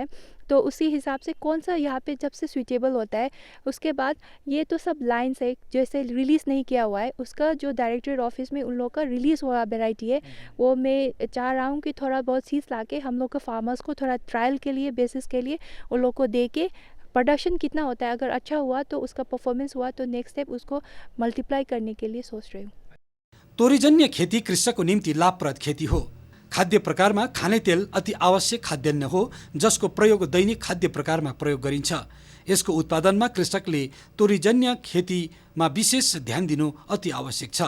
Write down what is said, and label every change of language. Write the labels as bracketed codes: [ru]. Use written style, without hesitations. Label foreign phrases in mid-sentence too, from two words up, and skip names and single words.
[hi] तो उसी हिसाब से कौन सा यहाँ पे जब से सूटेबल होता है, उसके बाद ये तो सब लाइन्स है जैसे रिलीज़ नहीं किया हुआ है, उसका जो [en] directorate office [hi] में उन लोगों का रिलीज़ हुआ वेराइटी है, वो मैं चाह रहा हूँ कि थोड़ा बहुत चीज़ ला के हम लोग के फार्मर्स को थोड़ा ट्रायल के लिए, बेसिस के लिए उन लोग को दे के प्रोडक्शन कितना होता है, अगर अच्छा हुआ तो उसका परफॉर्मेंस हुआ तो [en] next step [hi] उसको मल्टीप्लाई करने के लिए सोच रही हूँ। [ne] तोरीजन्य खेती कृषकको निम्ति लाभप्रद खेती हो। खाद्य प्रकारमा खाने तेल अति आवश्यक खाद्यान्न हो, जसको प्रयोग दैनिक खाद्य प्रकारमा प्रयोग गरिन्छ। यसको उत्पादनमा कृषकले तोरीजन्य खेतीमा विशेष ध्यान दिनु अति आवश्यक छ।